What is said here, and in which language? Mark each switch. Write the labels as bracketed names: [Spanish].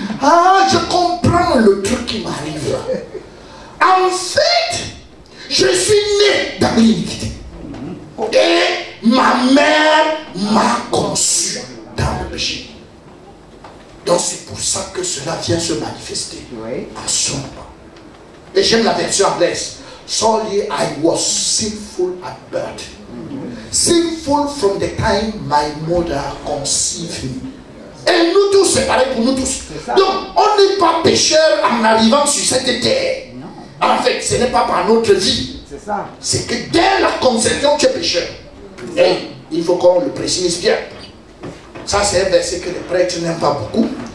[French] Ah, je comprends le truc qui m'arrive là. En fait, je suis né dans l'iniquité. Et ma mère m'a conçu dans le péché. Donc c'est pour ça que cela vient se manifester en ce moment. Et j'aime la version anglaise. [English] Sorry, I was sinful at birth. Sinful from the time my mother conceived me. [French] Et nous tous, c'est pareil pour nous tous. Donc, on n'est pas pécheur en arrivant sur cette terre. En fait, ce n'est pas par notre vie. C'est que dès la conception, tu es pécheur. Et il faut qu'on le précise bien. Ça, c'est un verset que les prêtres n'aiment pas beaucoup.